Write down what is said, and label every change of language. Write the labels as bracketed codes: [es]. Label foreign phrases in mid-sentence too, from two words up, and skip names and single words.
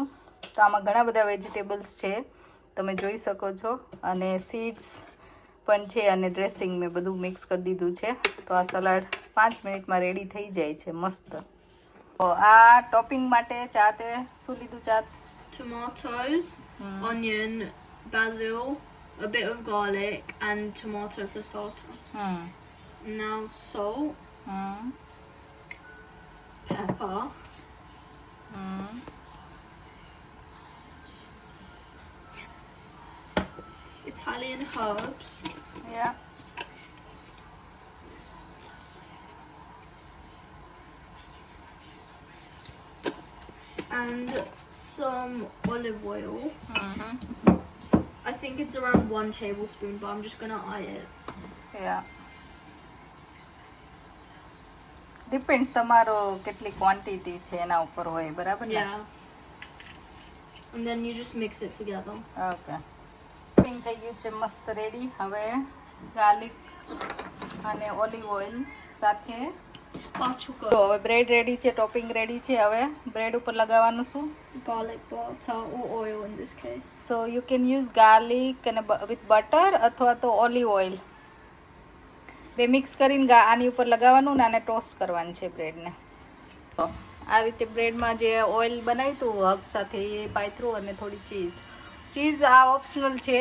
[gu] તો આમાં ઘણા બધા વેજીટેબલ્સ છે, તમે જોઈ શકો છો. અને સીડ્સ પણ છે અને ડ્રેસિંગ મેં બધું મિક્સ કરી દીધું છે. તો આ સલાડ 5 મિનિટમાં રેડી થઈ જાય છે મસ્ત. તો આ ટોપિંગ માટે ચાતે શું લીધું? ચાત [en] tomatoes, onion, basil, a bit of garlic, and tomato passata. Now salt, pepper, Italian herbs, yeah, and some olive oil. I think it's around 1 tablespoon, but I'm just gonna eye it. yeah. [gu] ડિપેન્ડ્સ તમારો કેટલી ક્વોન્ટિટી છે એના ઉપર હોય, બરાબર ને? [en] Yeah. And then you just mix it together. [gu] ઓકે. ટોપિંગ થઈ ગયું છે મસ્ત રેડી. હવે ગાર્લિક અને [en] olive oil [gu] સાથે [en] Sugar, [gu] તો હવે [en] bread ready [gu] છે, [en] topping ready [gu] છે. હવે બ્રેડ ઉપર લગાવવાનું શું? [en] garlic butter or oil in this case. so you can use garlic [gu] અને [en] with butter [gu] અથવા તો [en] olive oil [gu] બે મિક્સ કરીને આની ઉપર લગાવવાનું ને આને ટોસ્ટ કરવાની છે બ્રેડને. તો આ રીતે બ્રેડમાં જે ઓઇલ બનાવ્યું હતું હબ સાથે એ પાથરું અને થોડી ચીઝ આ ઓપ્શનલ છે.